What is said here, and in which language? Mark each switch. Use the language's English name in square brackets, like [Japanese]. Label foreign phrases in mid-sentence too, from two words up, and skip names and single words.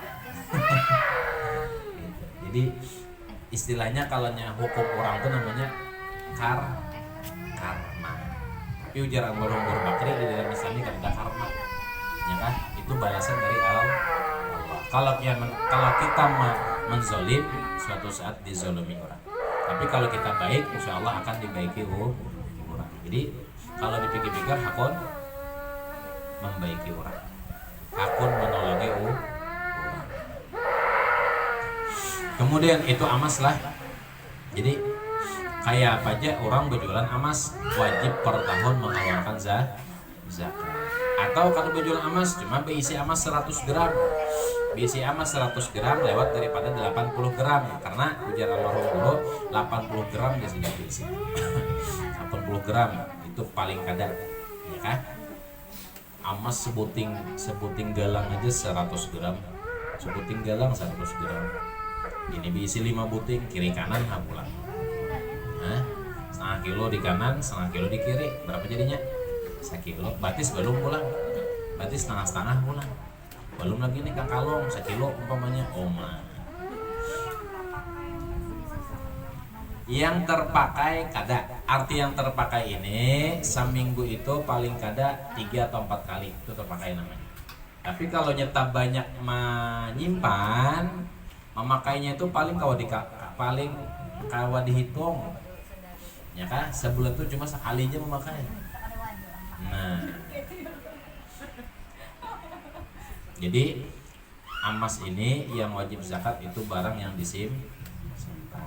[Indonesian] Jadi istilahnya kalaunya hukum orang itu namanya karma. Tapi ujar Al-Marhum Bakri di dalam Islam ini ada karma. Ya kan? Itu balasan dari Allah. Kalau kita menzolim, suatu saat dizolimi orang. Tapi kalau kita baik, insya Allah akan dibaiki orang. [Banjar] Jadi kalau dipikir-pikir, hakun membaiki orang, hakun menolongi orang. Kemudian itu amas lah. [Indonesian] Jadi kayak apa aja orang berjualan amas wajib per tahun mengeluarkan zakat. Atau kalau berjualan amas cuma berisi amas 100 gram. Berisi amas 100 gram lewat daripada 80 gram karena ujar Al-Marhum dulu 80 gram di sini berisi. 80 gram itu paling kadar, ya kan? [Banjar] Amas sebuting galang aja 100 gram. Sebuting galang 100 gram. Ini diisi 5 buting kiri kanan pulang. [Indonesian] Setengah kilo di kanan, setengah kilo di kiri. [Banjar] Berapa jadinya? 1 kilo. Batis belum pulang. Batis setengah pulang. [Indonesian] Belum lagi nih Kang Kalong 1 kilo umpamanya. [Banjar] Yang terpakai kada. [Indonesian] Arti yang terpakai ini seminggu itu paling kada 3 atau 4 kali itu terpakai namanya. [Banjar] Tapi kalau nyetap banyak menyimpan, memakainya itu paling kawa dihitung. [Indonesian] Ya kan? Sebulan itu cuma sekali aja memakai. Nah. Jadi amas ini yang wajib zakat itu barang yang disimpan.